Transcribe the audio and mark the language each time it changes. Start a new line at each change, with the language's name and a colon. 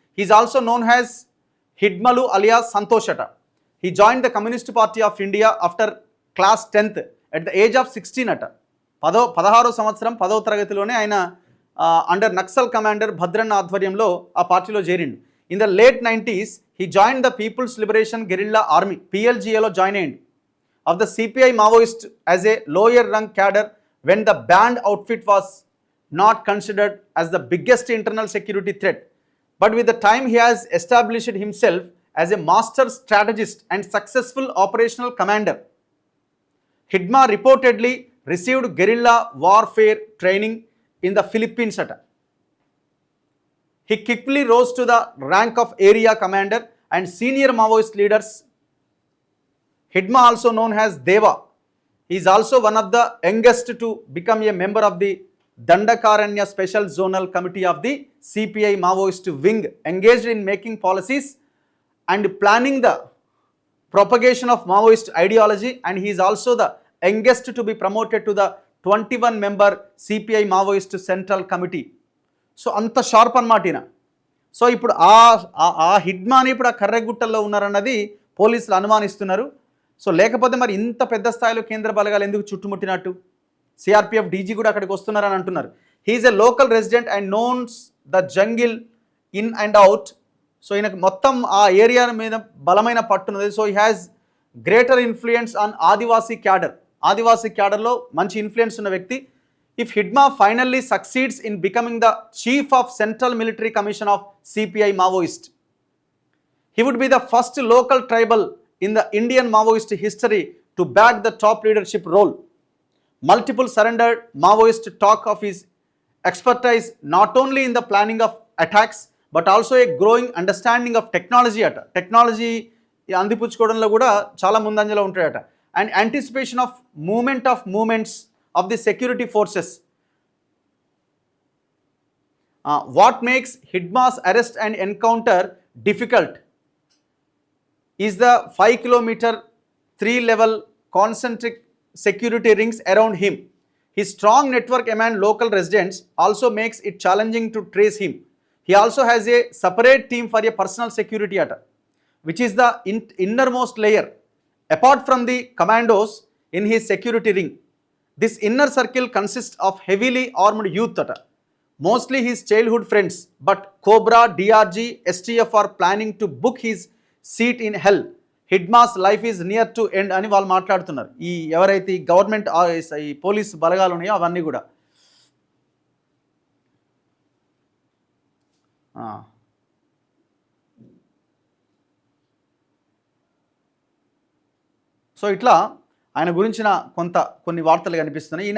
English: He is also known has హిడ్మలు alias Santosh అట. He join the communist party of India after class 10th at the age of 16 అట.
Telugu: 16వ సంవత్సరం 10వ తరగతిలోనే ఆయన under Naxal commander Bhadranna ఆధ్వర్యంలో ఆ పార్టీలో చేరిండు.
English: in the late 90s he joined the People's Liberation Guerrilla Army,
Telugu: PLGAలో join అయ్యిండు,
English: of the CPI Maoist as a lower rank cadre when the band outfit was not considered as the biggest internal security threat. But with the time he has established himself as a master strategist and successful operational commander. Hidma reportedly received guerrilla warfare training in the Philippines at. He quickly rose to the rank of area commander and senior Maoist leaders. Hidma, also known as Deva, he is also one of the youngest to become a member of the Dandakaranya Special Zonal Committee of the CPI Maoist wing, engaged in making policies and planning the propagation of Maoist ideology, and he is also the youngest to be promoted to the 21-member CPI Maoist Central Committee.
Telugu: So అంత sharp అన్నమాట ఈయన. So ఇప్పుడు ఆ హిడ్మాని ఇప్పుడు ఆ కర్రెగుట్టల్లో ఉన్నారన్నది పోలీసులు అనుమానిస్తున్నారు. So లేకపోతే మరి ఇంత పెద్ద స్థాయిలో కేంద్ర బలగాలు ఎందుకు చుట్టుముట్టినట్టు? సిఆర్పిఎఫ్ డీజీ కూడా అక్కడికి వస్తున్నారని అంటున్నారు.
English: He is a local resident and knows the jungle in and out.
Telugu: So ఈయనకు మొత్తం ఆ ఏరియా మీద బలమైన పట్టున్నది.
English: So he has greater influence on Adivasi cadre.
Telugu: ఆదివాసీ క్యాడర్లో మంచి ఇన్ఫ్లుయెన్స్ ఉన్న వ్యక్తి.
English: If Hidma finally succeeds in becoming the chief of Central Military Commission of CPI Maoist, he would be the first local tribal in the Indian Maoist history to bag the top leadership role. Multiple surrendered Maoist talk of his expertise not only in the planning of attacks but also a growing understanding of technology at.
Telugu: Technology అందిపుచ్చుకోవడంలో కూడా చాలా ముందంజలో ఉంటాయట.
English: And anticipation of movements of the security forces. What makes Hidma's arrest and encounter difficult is the 5-kilometer 3-level concentric security rings around him. His strong network among local residents also makes it challenging to trace him. He also has a separate team for a personal security which is the innermost layer apart from the commandos in his security ring. This inner circle consists of heavily armed youth, mostly his childhood friends, but Cobra, DRG, STF are planning to book his seat in hell. Hidma's life is near to end
Telugu: అని వాళ్ళు మాట్లాడుతున్నారు. ఈ ఎవరైతే ఈ government ఈ police బలగాలు ఉన్నాయో అవన్నీ కూడా. సో ఇట్లా ఆయన గురించిన కొన్ని వార్తలు కనిపిస్తున్నాయి.